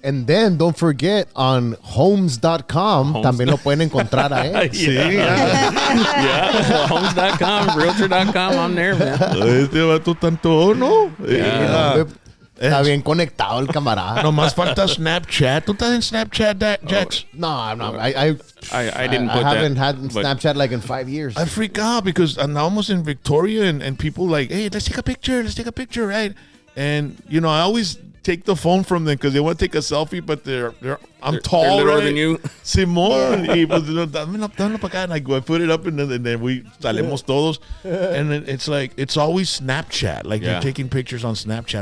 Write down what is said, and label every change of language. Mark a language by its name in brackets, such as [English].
[English] And then don't forget on homes.com [Spanish] también lo pueden encontrar a él. [English] Yeah. Homes.com, realtor.com, I'm there, man. [Spanish] Este vato tanto, ¿no? Está bien conectado el camarada. Nomás falta Snapchat. ¿Tú estás en Snapchat, Jax? [English] No, I'm not. I didn't put that. I haven't had Snapchat like in 5 years. I freak out because I'm almost in Victoria and people like, hey, let's take a picture, right? And, I always take the phone from them because they want to take a selfie, but I'm tall, they're littler right? than you. [Spanish] Simón, y pues dámelo para acá, [English] and I put it up, and then we [Spanish] salimos todos, [English] and then it's like it's always Snapchat, like you're taking pictures on Snapchat